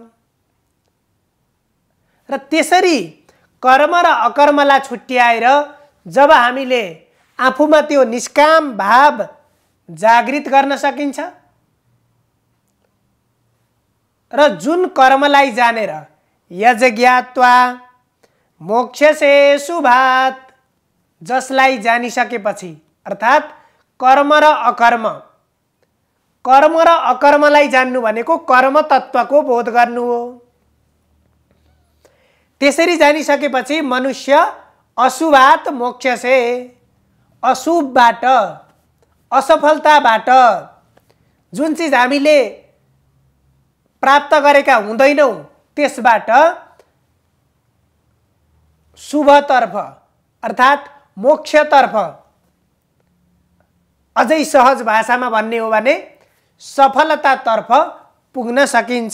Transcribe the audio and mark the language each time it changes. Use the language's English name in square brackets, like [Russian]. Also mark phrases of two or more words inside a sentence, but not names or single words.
[Nepali] र त्यसरी कर्म र अकर्मलाई छुट्याएर जब हामीले आफूमा त्यो निष्काम भाव जागृत गर्न सकिन्छ र जुन कर्मलाई जानेर [Sanskrit] यज्ञात्वा मोक्षसे शुभात्, [Nepali] जसलाई जानिसकेपछि अर्थात् कर्म र अकर्मलाई जान्नु भनेको कर्म तत्त्वको बोध गर्नु हो। त्यसरी जानिसकेपछि मनुष्य [Sanskrit] अशुभात् मोक्षसे, [Nepali] अशुभबाट असफलताबाट जुन चिज हामीले प्राप्त गरेका हुँदैनौँ त्यसबाट शुभतर्फ अर्थात् मोक्षतर्फ, अझै सहज भाषामा भन्ने हो भने सफलतातर्फ पुग्न सकिन्छ।